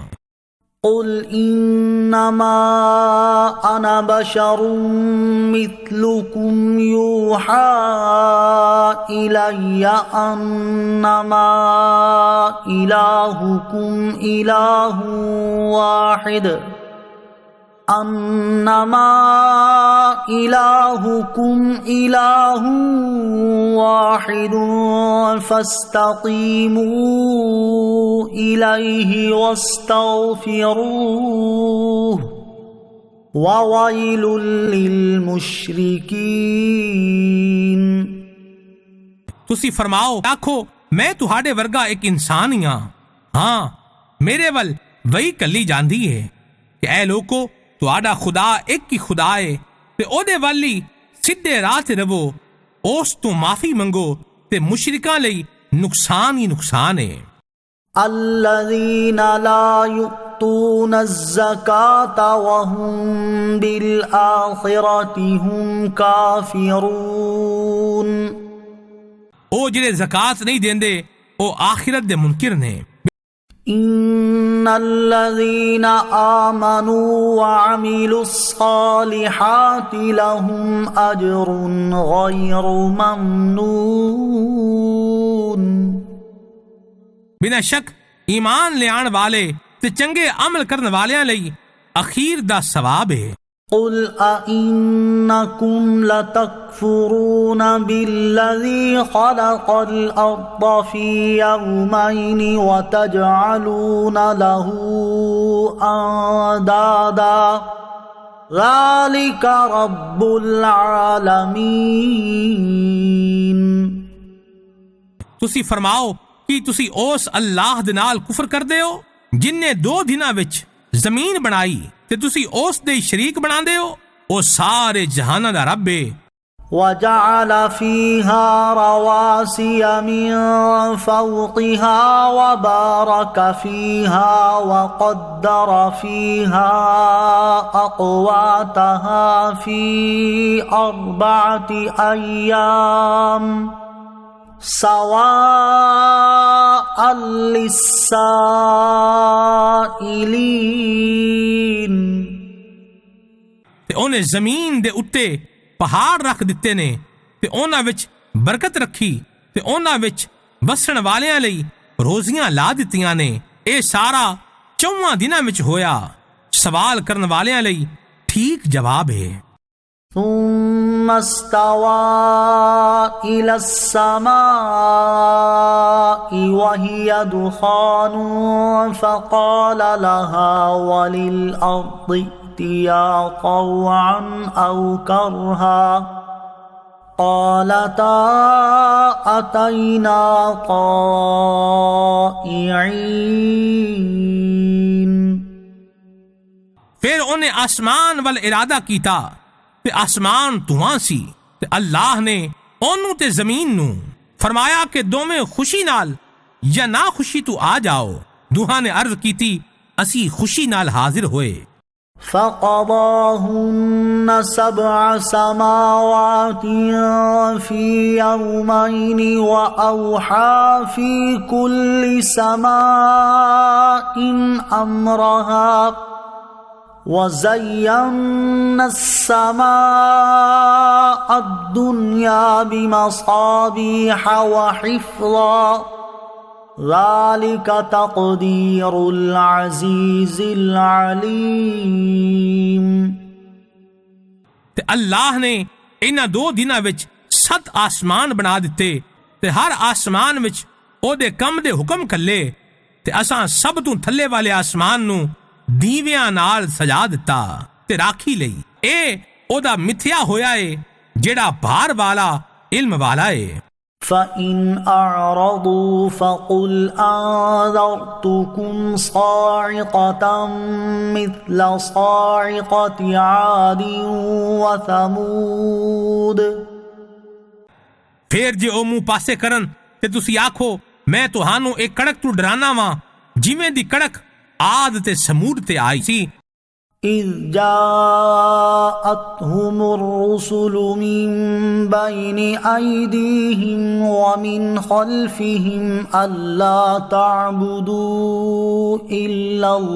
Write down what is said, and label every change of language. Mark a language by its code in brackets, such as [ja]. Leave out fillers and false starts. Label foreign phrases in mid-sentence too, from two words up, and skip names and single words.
[ar] قل إنما أنا بشر مثلكم يوحى إلي أنما إلهكم إله واحد فاستقيموا إليه واستغفروه وويل للمشركين۔ [pa] ਤੁਸੀਂ ਫਰਮਾਓ ਆਖੋ ਮੈਂ ਤੁਹਾਡੇ ਵਰਗਾ ਇੱਕ ਇਨਸਾਨ ਹੀ ਹਾਂ। ਹਾਂ ਮੇਰੇ ਵੱਲ ਵਹੀ ਕੱਲੀ ਜਾਂਦੀ ਹੈ ਕਿ ਐ ਲੋਕੋ ਤੁਹਾਡਾ ਖੁਦਾ ਇੱਕ ਹੀ ਖੁਦਾ ਹੈ ਤੇ ਉਹਦੇ ਵੱਲ ਹੀ ਸਿੱਧੇ ਰਾਹ ਤੇ ਰਹੋ ਉਸ ਤੋਂ ਮਾਫੀ ਮੰਗੋ ਤੇ ਮੁਸ਼ਰਿਕਾਂ ਲਈ ਨੁਕਸਾਨ ਹੀ ਨੁਕਸਾਨ ਹੈ۔ [ar] الذين لا يؤتون الزكاة وهم بالآخرة هم كافرون۔ [pa] ਉਹ ਜਿਹੜੇ زکات نہیں دیندے ਉਹ آخرت دے منکر نے۔ [ar] إن الذين آمنوا وعملوا الصالحات لهم أجر غير ممنون۔ [pa] بنا شک ایمان لے آن والے تے چنگے عمل کرن والیاں لئی اخیر دا ثواب ہے۔ [ar] قل أئنكم لتكفرون بالذي خلق الأرض في يومين وتجعلون له أندادا ذلك رب العالمين۔ [pa] تسی فرماؤ کہ تسی اس اللہ دے نال کفر کر دے ہو جن نے 2 دنوں وچ زمین بنائی تے تسی اس دے شریک بنا دے ہو او سارے جہاناں دا رب ہے۔ [ar] وجعل فيها رواسي من فوقها وبارك فيها وقدر فيها أقواتها في 4 أيام سواء للسائلين۔ [pa] تے اونے زمین دے اُتے پہاڑ رکھ دتے نے تے اونا وچ برکت رکھی تے اونا وچ بسن والیاں لئی روزیاں لا دتیاں نے۔ اے سارا 4 دناں وچ ہویا، سوال کرن والیاں لئی ٹھیک جواب ہے۔ [ar] ثم استوى إلى السماء وهي دخان فقال لها وللأرض ائتيا طوعا أو كرها قالتا أتينا طائعين۔ [pa] پھر انہیں آسمان وال ارادہ کیتا تے آسمان دھواں سی تے اللہ نے اونوں تے زمین نو فرمایا کہ دوویں خوشی نال یا نہ خوشی تو آ جاؤ۔ دوہاں نے عرض کیتی اسی خوشی نال حاضر ہوئے۔ [ar] فقضاهن 7 سماوات في يومين وأوحى في كل سماء أمرها وزينا السماء الدنيا بمصابيح وحفظا ذلك تقدير العزيز العليم۔ [pa] تے اللہ نے انہاں 2 دناں وچ 7 آسمان بنا دتے تے ہر آسمان وچ او دے کم دے حکم کلے تے اساں سب تو تھلے والے آسمان نو دیویاں نال سجا دتا تے راکھی لئی۔ اے او دا متھیا ہویا اے جیڑا بھار والا علم والا اے۔ [ar] فَإِنْ أَعْرَضُوا فَقُلْ أَنذَرْتُكُمْ صَاعِقَةً مِثْلَ صَاعِقَةِ عَادٍ وَثَمُودَ۔ [pa] پھر جے او منہ پاسے کرن تے تسی آکھو میں تہانوں ایک کڑک تو ڈرانا واں جویں دی کڑک عاد تے سمود تے آئی سی۔ [ar] إِذْ جَاءَتْهُمُ الرُّسُلُ مِنْ بَيْنِ أَيْدِيهِمْ وَمِنْ خَلْفِهِمْ أَلَّا تَعْبُدُوا إِلَّا